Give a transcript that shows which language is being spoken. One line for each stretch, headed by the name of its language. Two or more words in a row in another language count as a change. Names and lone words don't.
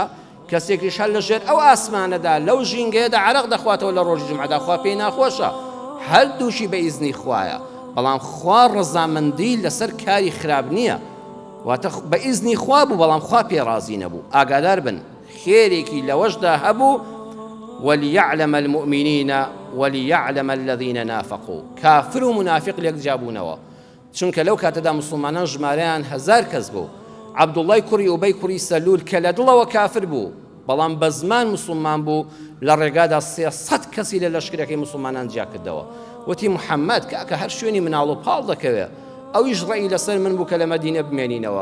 Central Kurdish: کەسێکیش هەر لەژێر ئەو ئاسمانەدا لەو ژینگەیەدا عەرەق دەخواتەوە لە ڕۆژی جومعەدا، خوا پێی ناخۆشە. هەردووشی بە ئیزنی خوایە، بەڵام خوا ڕەزامەندی لەسەر کاری خراپ نییە. واتە بە ئیزنی خوا بوو، بەڵام خوا پێ ڕازی نەبوو. ئاگادار بن، خێرێکی لەوەشدا هەبوو.
Arabic: وليعلم المؤمنين وليعلم الذين نافقوا.
Central Kurdish: كافر و منافق لێک جابوونەوە، چونکە لەو کاتەدا مسلمانان ژمارەیان 1000 کەس بوو. عەبدوڵڵای کوڕی ئوبەی کوڕی سەلول کە لە دڵەوە کافر بوو، بەڵام بە زمان مسلمان بوو، لە ڕێگادا 300 کەسی لە لەشکرەکەی مسلمانان جیا کردەوە. وتی محەممەد کە هەر شوێنی مناڵ و پاڵ دەکەوێت، ئەویش ڕێی لەسەر من بوو کە لە مەدینە بمێنینەوە.